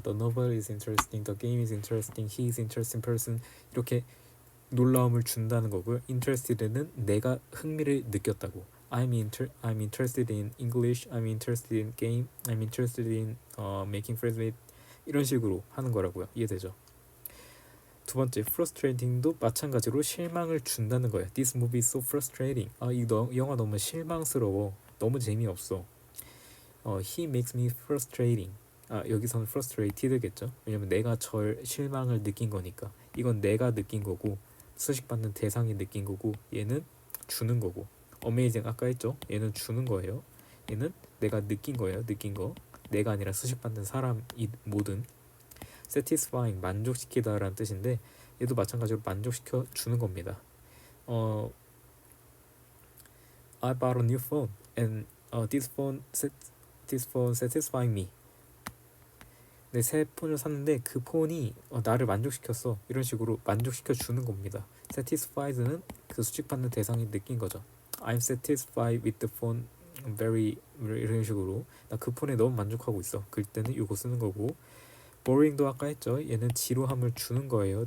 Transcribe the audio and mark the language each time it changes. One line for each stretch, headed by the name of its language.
English: The novel is interesting. The game is interesting. He is interesting person.
Korean: 이렇게 놀라움을 준다는 거고요. Interested는 내가 흥미를 느꼈다고.
English: I'm interested in English. I'm interested in game. I'm interested in making friends with.
Korean: 이런 식으로 하는 거라고요. 이해되죠? 두 번째, frustrating도 마찬가지로 실망을 준다는 거예요.
English: This movie is so frustrating.
Korean: 이 영화 너무 실망스러워. 너무 재미없어.
English: He makes me frustrating.
Korean: 여기서는 frustrated겠죠. 왜냐면 내가 실망을 느낀 거니까. 이건 내가 느낀 거고, 수식받는 대상이 느낀 거고, 얘는 주는 거고. amazing 아까 했죠. 얘는 주는 거예요. 얘는 내가 느낀 거예요. 느낀 거. 내가 아니라 수식받는 사람이 뭐든. satisfying 만족시키다라는 뜻인데, 얘도 마찬가지로 만족시켜 주는 겁니다.
English: I bought a new phone and this phone satisfying me.
Korean: 내 새 폰을 샀는데 그 폰이 나를 만족시켰어. 이런 식으로 만족시켜 주는 겁니다. satisfied는 그 수식받는 대상이 느낀 거죠.
English: I'm satisfied with the phone very
Korean: 이런 식으로 나 그 폰에 너무 만족하고 있어. 그럴 때는 이거 쓰는 거고, boring도 아까 했죠. 얘는 지루함을 주는 거예요.